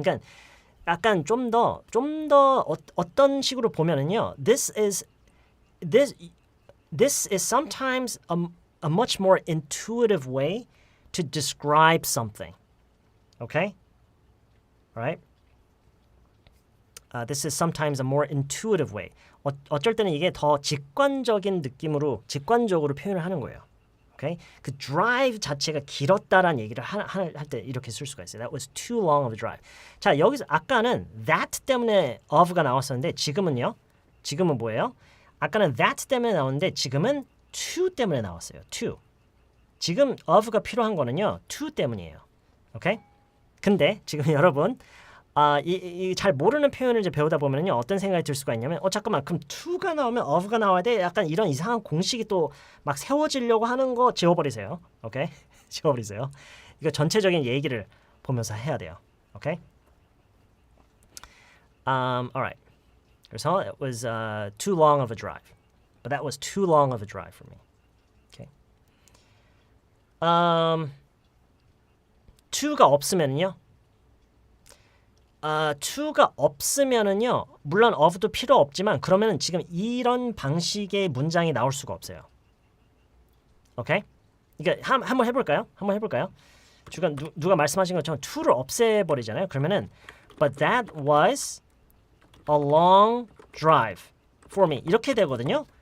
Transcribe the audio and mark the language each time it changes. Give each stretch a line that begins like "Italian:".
Korean: 그러니까 약간 좀 더 어떤 식으로 보면은요.
English: This is sometimes a much more intuitive way to describe something. Okay? All right? This is sometimes a more intuitive way.
Korean: 어쩔 때는 이게 더 직관적인 느낌으로 직관적으로 표현을 하는 거예요. Okay? 그 drive 자체가 길었다라는 얘기를 할 때 이렇게 쓸 수가 있어요.
English: That was too long of a drive.
Korean: 자, 여기서 아까는 that 때문에 of가 나왔었는데 지금은요. 지금은 뭐예요? 아까는 that 때문에 나왔는데 지금은 to 때문에 나왔어요. to. 지금 of가 필요한 거는요. to 때문이에요. 오케이? 근데 지금 여러분 이 잘 모르는 표현을 이제 배우다 보면요 어떤 생각이 들 수가 있냐면 잠깐만 그럼 to가 나오면 of가 나와야 돼 약간 이런 이상한 공식이 또 막 세워지려고 하는 거 지워버리세요. 오케이 지워버리세요. 이거 전체적인 얘기를 보면서 해야 돼요.
English: 오케이 alright. 그래서 it was too long of a drive, but that was too long of a drive for me. Okay.
Korean: to가 없으면요. to가 없으면은요. 물론 of도 필요 없지만 그러면은 지금 이런 방식의 문장이 나올 수가 없어요. 오케이? 그러니까 한번 해볼까요? 한번 해볼까요? 누가 말씀하신 것처럼 to를 없애버리잖아요. 그러면은
English: but that was a long drive for me
Korean: 이렇게 되거든요.